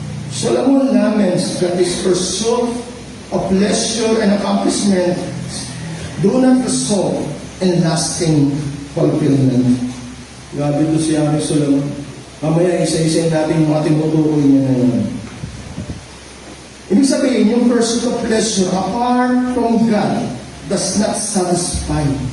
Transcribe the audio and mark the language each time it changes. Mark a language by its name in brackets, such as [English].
[English] Solomon laments that his pursuit of leisure and accomplishment do not result in lasting fulfillment. [Filipino] Grabe ito si Ari Solomon. Mamaya isa-isa natin mga tinutukoy niya na yun. Ibig sabihin, yung [English] pursuit of pleasure apart from God does not satisfy.